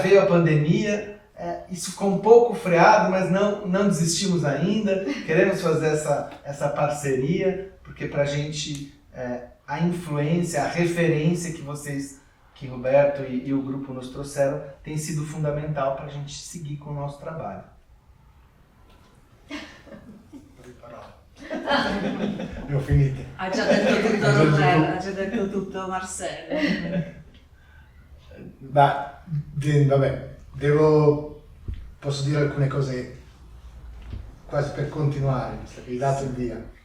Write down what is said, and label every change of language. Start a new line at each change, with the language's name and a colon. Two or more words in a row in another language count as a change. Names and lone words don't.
Portuguese: Veio a pandemia, isso ficou um pouco freado, mas não desistimos ainda, queremos fazer essa parceria, porque para a gente a influência, a referência que vocês que Roberto e o grupo nos trouxeram tem sido fundamental para a gente seguir com o nosso trabalho.
Italian: Ho finito. Ha già detto tutto Roberto, ha già detto tutto Marcello. Ma vabbè, posso dire alcune cose quasi per continuare, visto che hai dato il via.